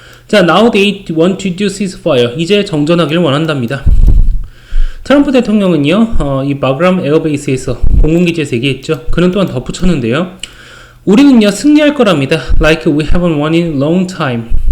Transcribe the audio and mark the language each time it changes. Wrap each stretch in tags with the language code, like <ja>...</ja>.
<en>자, now they want to do ceasefire.</en> <ko>이제 정전하기를 원한답니다. 트럼프 대통령은요, 이 바그람 에어베이스에서 공군기지에서 얘기했죠. 그는 또한 덧붙였는데요. 우리는요, 승리할 거랍니다.</ko> <en>Like we haven't won in a long time.</en>